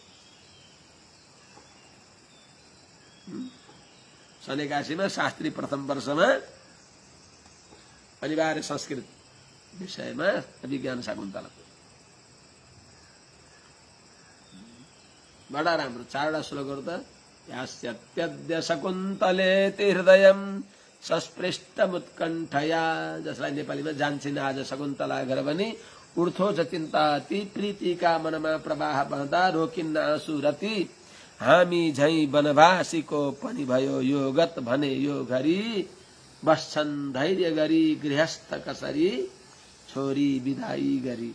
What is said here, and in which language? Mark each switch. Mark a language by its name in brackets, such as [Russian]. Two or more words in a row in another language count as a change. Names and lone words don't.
[Nepali] सन् 81 मा शास्त्री प्रथम वर्षमा अनिवार्य संस्कृत विषयमा अभिज्ञान शाकुन्तला। बडा राम्रो, 4वटा श्लोकहरू त [Sanskrit] यास्यत्यद्य शकुन्तलेति हृदयं सस्पृष्टमुत्कण्ठया, [Nepali] जसलाई नेपालीमा जान्छिन् आज शकुन्तला घर भनी उर्थो चिन्ता ती प्रीतिका मनमा प्रवाह बहँदा रोकिन्न आँसु रति, हामी झैं वनवासीको पनि भयो यो गत भने यो घरी, बस्छन् धैर्य गरी गृहस्थ कसरी छोरी विदाई गरी।